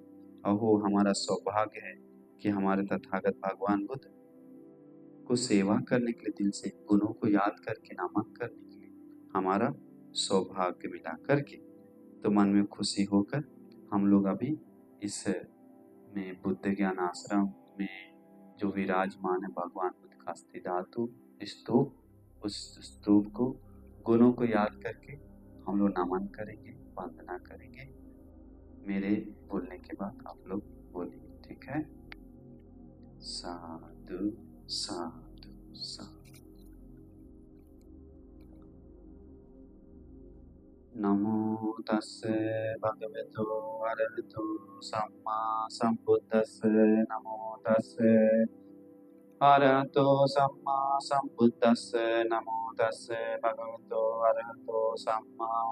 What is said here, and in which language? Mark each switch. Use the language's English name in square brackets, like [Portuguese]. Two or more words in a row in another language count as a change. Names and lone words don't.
[Hindi] और वो हमारा सौभाग्य है कि हमारे तथागत भगवान बुद्ध को सेवा करने के लिए, दिल से गुणों को याद करके नमन करने के लिए हमारा सौभाग्य मिला करके, तो मन में खुशी होकर हम लोग अभी इस में बुद्ध ज्ञान आश्रम में जो विराजमान है भगवान बुद्ध का अस्थि धातु स्तूप, उस स्तूप को गुणों को याद करके हम लोग नमन करेंगे, वंदना करेंगे। मेरे बोलने के बाद आप लोग बोलिए, ठीक है? [Pali] साधु साधु साधु। नमो तस्से भगवतो अरहतो सम्मा सम्बुद्धस्से, नमो तस्से अरहतो सम्मा सम्बुद्धस्से, नमो तस्से भगवतो अरहतो सम्मा।